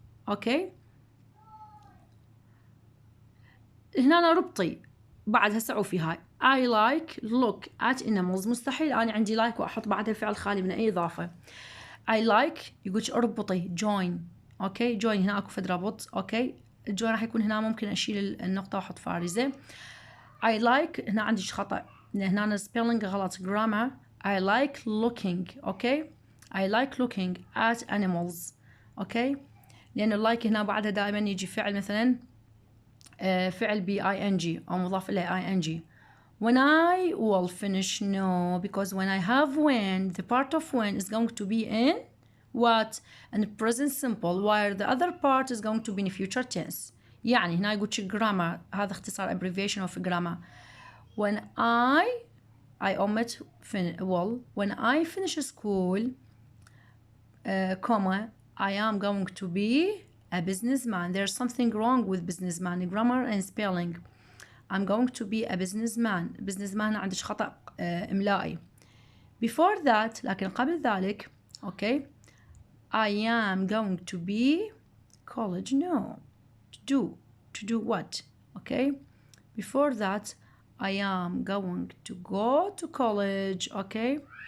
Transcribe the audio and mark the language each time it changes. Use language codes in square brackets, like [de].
[en] Okay. [ar] هنا أنا ربطي بعد هسه عوفي هاي [en] I like look at animals. [ar] مستحيل أنا عندي like وأحط بعدها فعل خالي من أي إضافة. [en] I like [ar] يقولش اربطي [en] join. [ar] اوكي join هنا اكو فد ربط. اوكي الجوين راح يكون هنا ممكن اشيل النقطة واحط فارزة. I like هنا عندي خطأ لان هنا spelling غلط grammar. [en] I like looking. Okay I like looking at animals. [ar] اوكي لان اللايك هنا بعدها دائما يجي فعل مثلا فعل ب ing او مضاف اليه ing. [en] When I will finish, no, because when I have when, the part of when is going to be in what? In present simple, while the other part is going to be in future tense. [ar] يعني هنا يقول grammar هذا اختصار [en] abbreviation of grammar. When I omit well, when I finish school, comma, I am going to be a businessman. There's something wrong with businessman, grammar and spelling. I'm going to be a businessman. [ar] businessman عندك خطأ إملائي. [en] Before that [ar] لكن قبل ذلك [en] okay I am going to be college. No, to do what? Okay. Before that I am going to go to college. Okay.